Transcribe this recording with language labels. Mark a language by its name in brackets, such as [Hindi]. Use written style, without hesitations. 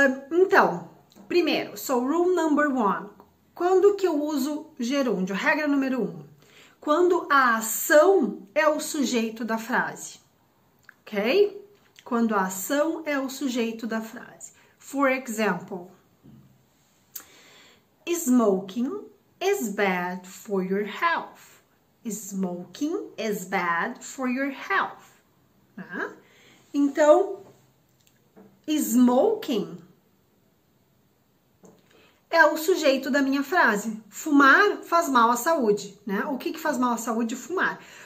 [Portuguese] Então, primeiro, [English] rule number 1. [Portuguese] Quando que eu uso gerúndio? Regra número 1. quando a ação é o sujeito da frase, ok? Quando a ação é o sujeito da frase. [English] For example, smoking is bad for your health. Smoking is bad for your health. [Portuguese] Tá? Então, smoking é o sujeito da minha frase. Fumar faz mal à saúde, né? O que faz mal à saúde? Fumar.